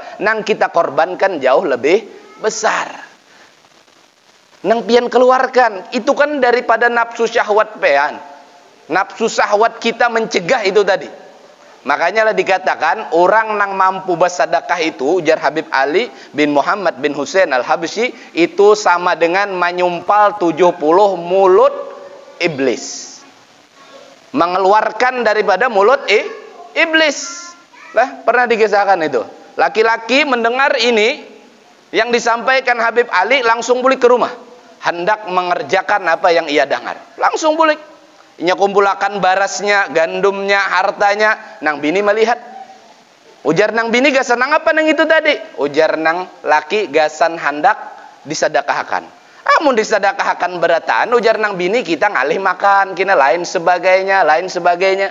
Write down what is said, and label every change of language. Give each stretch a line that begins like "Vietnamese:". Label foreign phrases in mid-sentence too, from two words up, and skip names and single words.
Banjar: Nang kita korbankan jauh lebih besar. Nang pian keluarkan itu kan daripada nafsu syahwat pian.
Indonesian: Nafsu syahwat kita mencegah itu tadi. Makanya lah dikatakan orang nang mampu bersedekah itu, ujar Habib Ali bin Muhammad bin Husain Al-Habsyi, itu sama dengan menyumpal 70 mulut iblis. Mengeluarkan daripada mulut iblis. Lah, pernah dikisahkan itu. Laki-laki mendengar ini yang disampaikan Habib Ali, langsung balik ke rumah. Hendak mengerjakan apa yang ia dengar. Langsung balik.
Banjar: Inya kumpulakan barasnya, gandumnya, hartanya. Nang bini melihat. Ujar nang bini gasan nang apa nang itu tadi? Ujar nang laki gasan hendak disedekahkan. Amun disedekahkan beratan, ujar nang bini kita ngalih makan, kina lain sebagainya, lain sebagainya.